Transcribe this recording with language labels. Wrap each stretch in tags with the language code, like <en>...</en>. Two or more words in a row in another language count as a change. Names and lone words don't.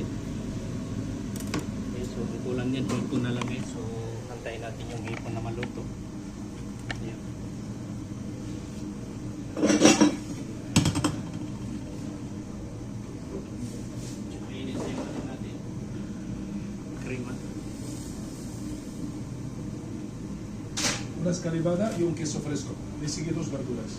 <tl>Okay, so ang kulang yan, hipon na lang guys, so hantayin natin yung hipon na maluto. Ayan. So mainit na yung ano natin, krema.</tl> <es>Una escalivada y un queso fresco. Le sigue 2 verduras.</es>